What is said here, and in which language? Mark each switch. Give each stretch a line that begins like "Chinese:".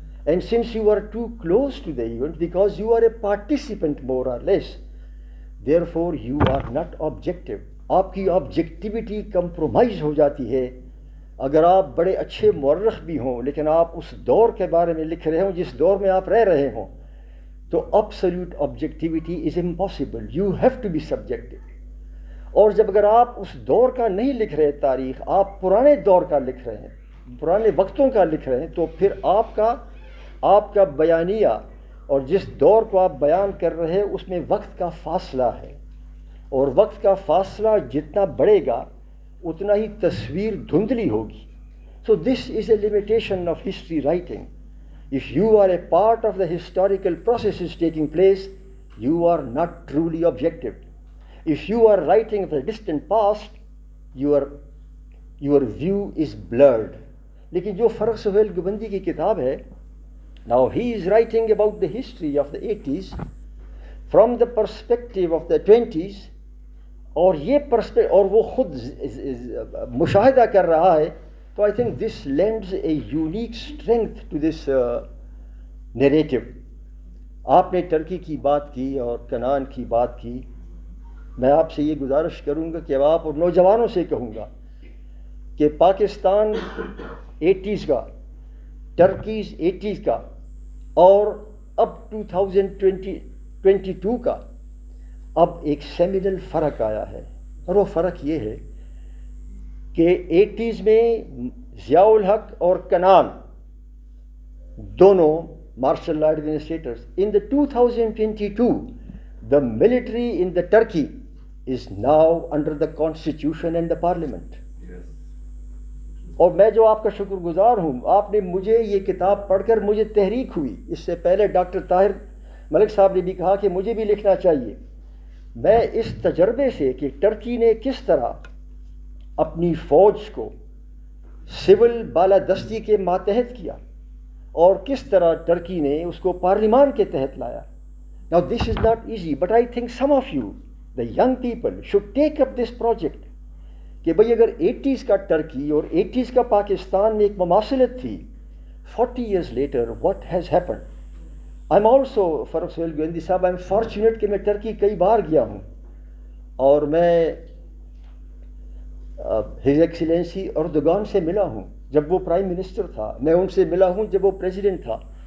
English: And since you are too close to the event, because you are a participant more or less, therefore you are not objective.
Urdu: آپ کی objectivity compromise ہو جاتی ہے. اگر آپ بڑے اچھے مورخ بھی ہوں لیکن آپ اس دور کے بارے میں لکھ رہے ہوں جس دور میں آپ رہ رہے ہوں، تو
English: absolute objectivity is impossible. You have to be subjective.
Urdu: اور جب اگر آپ اس دور کا نہیں لکھ رہے تاریخ، آپ پرانے دور کا لکھ رہے ہیں، پرانے وقتوں کا لکھ رہے ہیں، تو پھر آپ کا بیانیہ اور جس دور کو آپ بیان کر رہے ہیں اس میں وقت کا فاصلہ ہے، اور وقت کا فاصلہ جتنا بڑھے گا اتنا ہی تصویر دھندلی ہوگی.
English: So this is a limitation of history writing. If you are a part of the historical processes taking place, you are not truly objective. If you are writing of the distant past, your view is blurred.
Urdu: لیکن جو فرق سہیل گوبندی کی کتاب ہے،
English: now he is writing about the history of the 80s from the perspective of the 20s,
Urdu: اور یہ اور وہ خود مشاہدہ کر رہا ہے. تو
English: I think this lends a unique strength to this narrative.
Urdu: آپ نے ترکی کی بات کی اور کنعان کی بات کی. میں آپ سے یہ گزارش کروں گا کہ اب آپ اور نوجوانوں سے کہوں گا کہ پاکستان 80s کا، ٹرکیز 80s کا، اور اب 2022 کا اب ایک سیمینل فرق آیا ہے. اور وہ فرق یہ ہے کہ 80s میں ضیاء الحق اور کنعان دونوں
English: martial law administrators. In the 2022, the military in the Turkey is now under the constitution and the parliament.
Urdu: اور میں جو آپ کا شکر گزار ہوں، آپ نے مجھے یہ کتاب پڑھ کر مجھے تحریک ہوئی. اس سے پہلے ڈاکٹر طاہر ملک صاحب نے بھی کہا کہ مجھے بھی لکھنا چاہیے. میں اس تجربے سے کہ ٹرکی نے کس طرح اپنی فوج کو سول بالادستی کے ماتحت کیا اور کس طرح ٹرکی نے اس کو پارلیمان کے تحت لایا.
English: Now this is not easy, but I think some of you, the young people, should take up this project.
Urdu: کہ بھئی اگر 80s کا ٹرکی اور 80s کا پاکستان میں ایک مماثلت تھی،
English: 40 years later what has happened? I'm also,
Urdu: فرق سہیل گوبندی صاحب,
English: I'm fortunate
Urdu: کہ میں ٹرکی کئی بار گیا ہوں، اور میں ہز ایکسیلنسی اردوغان سے ملا ہوں جب وہ پرائم منسٹر تھا، میں ان سے ملا ہوں جب وہ پریزیڈنٹ تھا.